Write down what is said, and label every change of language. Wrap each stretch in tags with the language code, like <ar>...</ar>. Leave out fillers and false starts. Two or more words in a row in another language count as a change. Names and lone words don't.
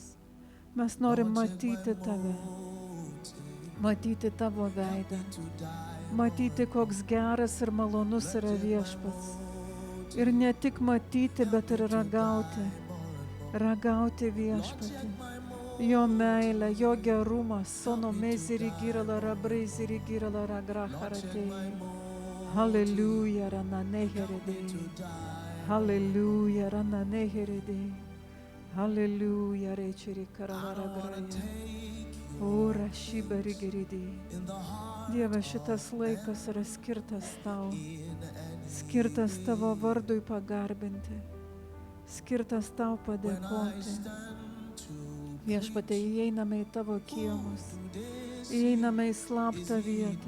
<lt>Mes norim matyti tave, matyti tavo veidą, matyti, koks geras ir malonus yra Viešpats. Ir ne tik matyti, bet ir ragauti. Ragauti Viešpatį. Jo meilę, jo gerumą. Sono meziri girala rabrai ziri girala ragraharatei. Hallelujah, rana neheredei. Hallelujah, rana neheredei. Hallelujah, rečiri karavara graja. Ora šibari giridei. Dieve, šitas laikas yra skirtas tau. Skirtas tavo vardui pagarbinti. Skirtas tau padėkoti. Viešpatie, įeiname į tavo kiemus. Įeiname į slaptą vietą.</lt>